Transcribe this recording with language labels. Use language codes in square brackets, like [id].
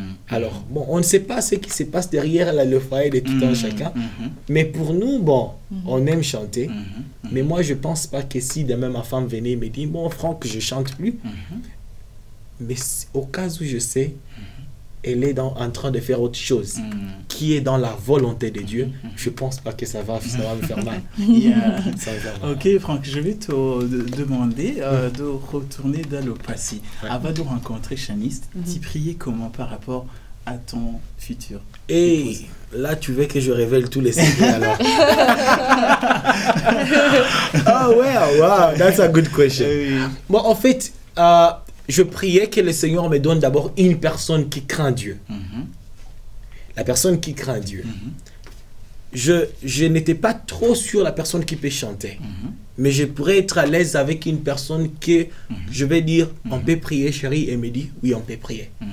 [fr] Alors, bon, on ne sait pas ce qui se passe derrière le foyer de tout un chacun, mais pour nous, bon, on aime chanter, mais moi, je ne pense pas que si demain ma femme venait et me dit, bon, Franck, je ne chante plus, mais au cas où je sais, elle est en train de faire autre chose qui est dans la volonté de Dieu, je ne pense pas que ça va me faire mal. Ok, Franck, je vais te demander de retourner dans le passé. Avant de rencontrer Shanice, tu priais comment par rapport à ton futur? Et là, tu veux que je révèle tous les secrets alors? [en] Oh, wow, that's a good question. [fr] Bon, en fait, je priais que le Seigneur me donne d'abord une personne qui craint Dieu. La personne qui craint Dieu. Je n'étais pas trop sur la personne qui peut chanter. mais je pourrais être à l'aise avec une personne que je vais dire, on peut prier, chérie, et me dit, oui, on peut prier.